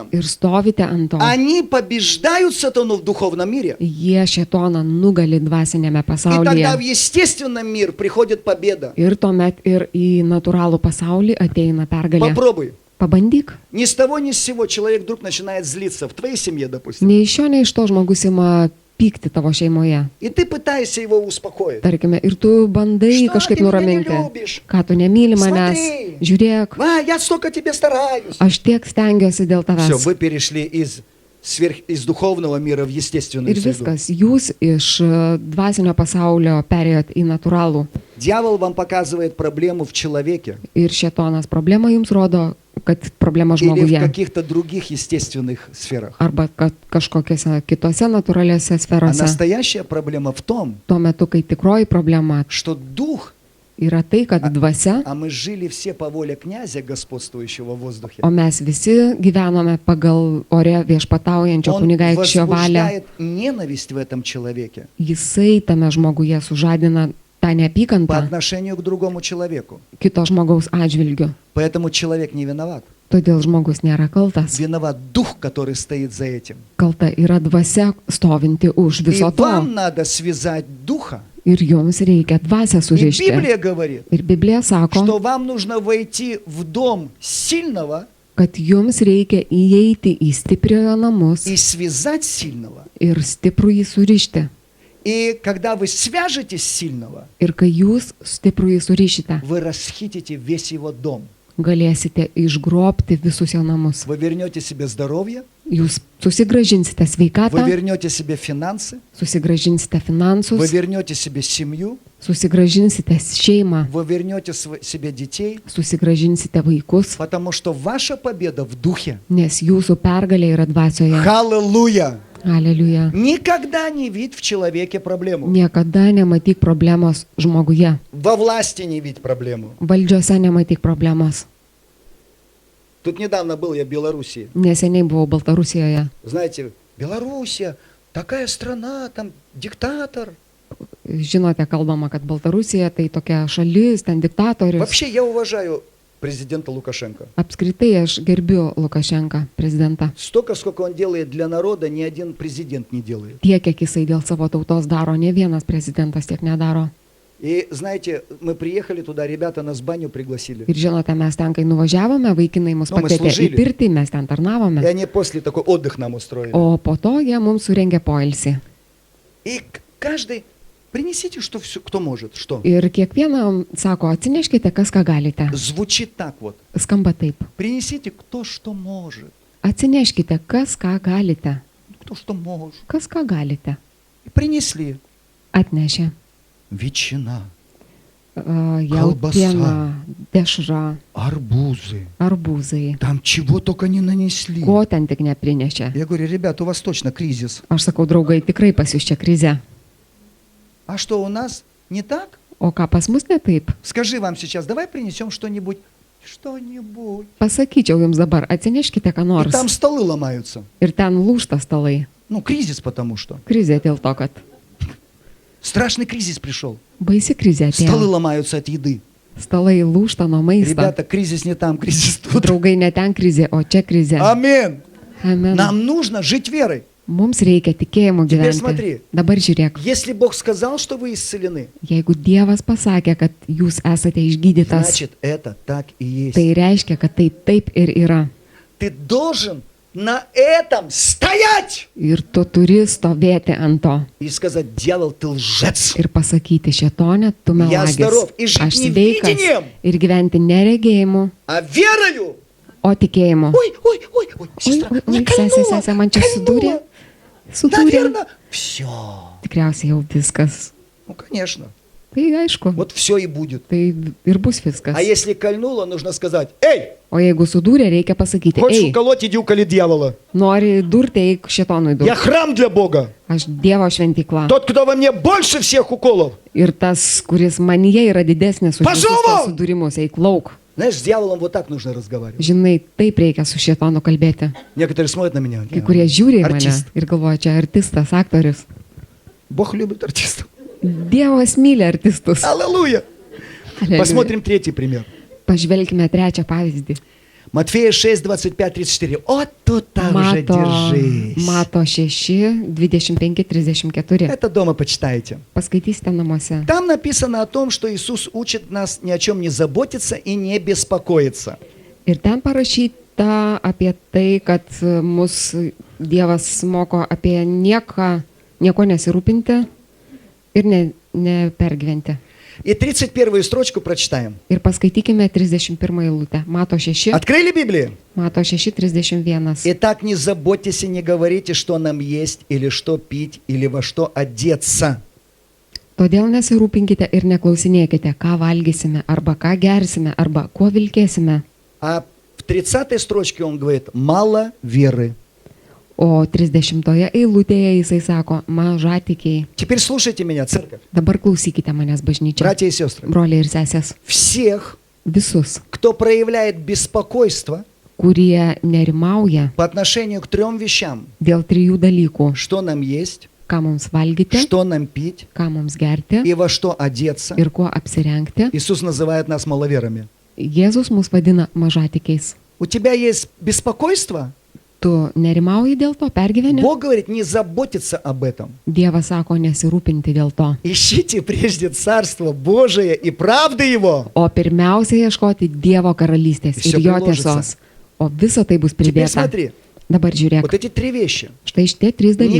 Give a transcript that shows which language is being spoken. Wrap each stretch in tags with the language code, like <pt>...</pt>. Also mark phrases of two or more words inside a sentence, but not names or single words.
<lt>ir stovite ant to,</lt> <ru>они побеждают сатану в духовном мире.</ru> <lt>jie šėtoną nugali dvasinėme</lt> <ru>И тогда в</ru> <lt>pasaulyje.</lt> <ru>естественном мир приходит победа.</ru> <lt>Ir tuomet ir į natūralų pasaulį ateina pergalė.</lt> <ru>Попробуй.</ru> <lt>Pabandyk.</lt> <ru>Ни с того, ни с сего человек вдруг начинает злиться в твоей семье, допустим.</ru> <lt>Nei iš šio, nei iš to žmogus ima pykti tavo šeimoje.</lt> <ru>И ты пытаешься его успокоить.</ru> <lt>Tarkime, ir tu bandai</lt> <ru>Что</ru> <lt>kažkaip</lt> <ru>ты меня не</ru> <lt>nuraminti.</lt> <ru>любишь?</ru> <lt>Ką tu nemyli manęs?</lt> <ru>Смотри.</ru> <lt>Žiūrėk,</lt> <ru>Я столько тебе стараюсь.</ru> <lt>aš tiek stengiuosi dėl</lt> <ru>Все,</ru> <lt>tavęs.</lt> <ru>вы перешли из духовного мира в естественную</ru> <lt>Ir</lt> <ru>среду.</ru> <lt>viskas, jūs iš dvasinio pasaulio perėjot į natūralų.</lt> <ru>Дьявол вам показывает проблему в человеке</ru> <lt>Ir šėtonas problema jums rodo, kad problema</lt> <ru>или в</ru> <lt>žmoguje.</lt> <ru>каких-то других естественных сферах.</ru> <lt>Arba kad kažkokiose kitose natūraliose</lt> <ru>А</ru> <lt>sferose.</lt> <ru>настоящая проблема в том,</ru> <lt>Tuo metu, kai tikroji problema</lt> <ru>что дух,</ru> <lt>yra tai, kad dvasia,</lt> <ru>а мы жили все по воле князя, господствующего в воздухе,</ru> <lt>o mes visi gyvenome pagal ore viešpataujančio</lt> <ru>он</ru> <lt>kunigaikščio valią.</lt> <ru>возбуждает ненависть в этом человеке.</ru> <lt>Jisai tame žmoguje sužadina tą</lt> <ru>по</ru> <lt>neapykantą</lt> <ru>отношению к другому человеку.</ru> <lt>kito žmogaus atžvilgiu.</lt> <ru>Поэтому человек не виноват.</ru> <lt>Todėl žmogus nėra kaltas.</lt> <ru>Виноват дух, который стоит за этим.</ru> <lt>Kalta yra dvasia stovinti už</lt> <ru>И</ru> <lt>viso to.</lt> <ru>вам надо связать духа.</ru> <lt>Ir jums reikia dvasę</lt> <ru>И</ru> <lt>surišti.</lt> <ru>Библия говорит,</ru> <lt>Ir Biblija sako,</lt> <ru>что вам нужно войти в дом сильного</ru> <lt>kad jums reikia įeiti į stipriojo namus</lt> <ru>и связать сильного.</ru> <lt>ir stiprų jį surišti.</lt> <ru>И когда вы свяжете сильного,</ru> <lt>Ir kai jūs stiprų jį surišite,</lt> <ru>вы расхитите весь его дом.</ru> <lt>galėsite išgrobti visus jo namus.</lt> <ru>Вы вернете себе здоровье,</ru> <lt>Jūs susigražinsite</lt> <ru>вы</ru> <lt>sveikatą,</lt> <ru>вернете себе финансы,</ru> <lt>susigražinsite</lt> <ru>вы</ru> <lt>finansus,</lt> <ru>вернете себе семью,</ru> <lt>susigražinsite šeimą,</lt> <ru>вы вернете себе детей,</ru> <lt>susigražinsite vaikus,</lt> <ru>потому что ваша победа в духе.</ru> <lt>nes jūsų pergalė yra dvasioje.</lt> <ru>Аллилуйя!</ru> <lt>Aleliuja.</lt> <ru>Никогда не видь в человеке проблему.</ru> <lt>Niekada nematyk problemos žmoguje.</lt> <ru>Во власти не видь проблему.</ru> <lt>Valdžiose nematyk problemos.</lt> <ru>Тут недавно был я в Белоруссии.</ru> <lt>Neseniai buvau Baltarusijoje.</lt> <ru>Знаете, Белоруссия, такая страна, там диктатор.</ru> <lt>Žinote, kalbama, kad Baltarusija tai tokia šalis, ten diktatorius.</lt> <ru>Вообще я уважаю президента Лукашенко.</ru> <lt>Apskritai aš gerbiu Lukašenką, prezidentą.</lt> <ru>Столько, сколько он делает для народа, ни один президент не делает.</ru> <lt>Tiek, kiek jisai dėl savo tautos daro, ne vienas prezidentas tiek nedaro.</lt> <ru>И знаете, мы приехали туда, ребята нас в баню пригласили.</ru> <lt>Ir žinote, mes ten, kai nuvažiavome, vaikinai mus Nu, mes pakvietė į</lt> <ru>служили.</ru> <lt>pirtį, mes ten</lt> <ru>И</ru> <lt>tarnavome.</lt> <ru>они после такой отдых нам устроили.</ru> <lt>O po to jie mums surengė poilsį.</lt> <ru>И каждый, принесите, что все, кто может, что.</ru> <lt>Ir kiekvieną sako, atsineškite, kas ką galite.</lt> <ru>Звучит так вот.</ru> <lt>Skamba taip.</lt> <ru>Принесите, кто что может.</ru> <lt>Atsineškite, kas ką galite.</lt> <ru>Кто что может.</ru> <lt>Kas ką galite.</lt> <ru>И принесли.</ru> <lt>Atnešė.</lt> <ru>Ветчина,</ru> <lt>Jautiena, dešra,</lt> <ru>арбузы.</ru> <lt>arbūzai.</lt> <ru>Там чего только не нанесли.</ru> <lt>Ko ten tik neprinešė.</lt> <ru>Я говорю, ребята, у вас точно кризис.</ru> <lt>Aš sakau, draugai, tikrai pas jūs čia krize.</lt> <ru>А что, у нас не так?</ru> <lt>O ką pas mus ne taip?</lt> <ru>Skажи вам сейчас, давай принесем что-нибудь. Что-нибудь.</ru> <lt>Pasakyčiau jums dabar, atsineškite ką</lt> <ru>И</ru> <lt>nors.</lt> <ru>там stolы ломаются.</ru> <lt>Ir ten lūšta stalai.</lt> <ru>Ну, кризис потому что.</ru> <lt>Krizė dėl to, kad</lt> <ru>Страшный кризис пришел.</ru> <lt>baisi krizė</lt> <ru>Столы</ru> <lt>atėjo.</lt> <ru>ломаются от еды.</ru> <lt>Stalai lūšta nuo maisto.</lt> <ru>Ребята, кризис не там, кризис тут.</ru> <lt>Draugai, ne ten krizė, o čia krizė.</lt> <ru>Амин.</ru> <lt>Amen.</lt> <ru>Нам нужно жить верой.</ru> <lt>Mums reikia tikėjimu</lt> <ru>Теперь</ru> <lt>gyventi.</lt> <ru>смотри.</ru> <lt>Dabar žiūrėk,</lt> <ru>Если Бог сказал, что вы исцелены,</ru> <lt>jeigu Dievas pasakė, kad jūs esate išgydytas,</lt> <ru>значит, это так и есть.</ru> <lt>tai reiškia, kad tai taip ir yra.</lt> <ru>Ты должен на этом стоять</ru> <lt>Ir tu turi stovėti ant to</lt> <ru>и сказать, дьявол, ты лжец.</ru> <lt>ir pasakyti, šėtonė, tu</lt> <ru>Я</ru> <lt>melagis.</lt> <ru>здоров и жить</ru> <lt>Aš</lt> <ru>не</ru> <lt>sveikas</lt> <ru>видением,</ru> <lt>ir gyventi neregėjimu,</lt> <ru>а верою.</ru> <lt>o tikėjimu.</lt> <ru>Ой, ой, ой, ой, сестра, мне</ru> <lt>sesė, man čia sudūrė. Sudūrė.</lt> <ru>Наверное, все.</ru> <lt>Tikriausiai jau viskas.</lt> <ru>Ну, конечно.</ru> <lt>Tai aišku,</lt> <ru>Вот все и будет.</ru> <lt>tai ir bus viskas.</lt> <ru>А если кольнуло, нужно сказать, эй,</ru> <lt>O jeigu sudūrė, reikia pasakyti,</lt> <ru>хочешь</ru> <lt>ei,</lt> <ru>уколоть, иди уколи дьявола.</ru> <lt>nori durti, eik šėtonui</lt> <ru>Я</ru> <lt>durti.</lt> <ru>храм для Бога.</ru> <lt>Aš Dievo šventykla.</lt> <ru>Тот, кто во мне больше всех уколов.</ru> <lt>Ir tas, kuris manyje yra didesnis už visus</lt> <ru>Pašau!</ru> <lt>tuos sudūrimus, eik lauk.</lt> <ru>Знаешь, с дьяволом вот так нужно разговаривать.</ru> <lt>Žinai, taip reikia su šėtonu kalbėti.</lt> <ru>Некоторые смотрят на меня.</ru> <lt>Kai kurie žiūri į mane</lt> <ru>Артист.</ru> <lt>ir galvoja, čia artistas, aktorius.</lt> <ru>Бог любит артистов.</ru> <lt>Dievas myli artistus.</lt> <ru>Аллилуйя.</ru> <lt>Aleliuja.</lt> <ru>Посмотрим третий пример.</ru> <lt>Pažvelkime trečią pavyzdį.</lt> <ru>Матфея 6, 25, 34. Вот тут-то уже держись.</ru> <lt>Mato 6, 25, 34.</lt> <ru>Это дома почитайте.</ru> <lt>Paskaitysite namuose.</lt> <ru>Там написано о том, что Иисус учит нас ни о чем не заботиться и не беспокоиться.</ru> <lt>Ir ten parašyta apie tai, kad mus Dievas moko apie nieko nesirūpinti ir nepergyventi.</lt> <ru>И 31 строчку прочитаем.</ru> <lt>Ir paskaitykime 31 eilutę. Mato 6,</lt> <ru>Открыли Библию?</ru> <lt>Mato 6, 31.</lt> <ru>Итак, не заботьтесь и не говорите, что нам есть, или что пить, или во что одеться.</ru> <lt>Todėl nesirūpinkite ir neklausinėkite, ką valgysime, arba ką gersime, arba kuo vilkėsime.</lt> <ru>А в 30 строчке он говорит, мало веры.</ru> <lt>O 30 eilutėje jisai sako, mažatikiai.</lt> <ru>Теперь слушайте меня, церковь,</ru> <lt>Dabar klausykite manęs bažnyčia.</lt> <ru>братья и сестры.</ru> <lt>Broliai ir sesės.</lt> <ru>Всех,</ru> <lt>Visus,</lt> <ru>кто проявляет беспокойство</ru> <lt>kurie nerimauja</lt> <ru>по отношению к 3 вещам.</ru> <lt>dėl 3 dalykų.</lt> <ru>Что нам есть,</ru> <lt>ką mums valgyti,</lt> <ru>что нам пить</ru> <lt>ką mums gerti</lt> <ru>и во что одеться.</ru> <lt>ir kuo apsirengti.</lt> <ru>Иисус называет нас маловерами.</ru> <lt>Jėzus mus vadina mažatikiais.</lt> <ru>У тебя есть беспокойство?</ru> <lt>Tu nerimauji dėl to, pergyveni?</lt> <ru>Бог говорит, не заботиться об этом.</ru> <lt>Dievas sako nesirūpinti dėl to.</lt> <ru>Ищите прежде Царство Божие и правды Его.</ru> <lt>O pirmiausia ieškoti Dievo karalystės</lt> <ru>Всё</ru> <lt>ir jo</lt> <ru>приложится.</ru> <lt>tiesos. O visa tai bus</lt> <ru>Теперь</ru> <lt>pridėta.</lt> <ru>смотри,</ru> <lt>Dabar žiūrėk.</lt> <ru>вот эти три вещи.</ru> <lt>Štai šitie trys dalykai.</lt>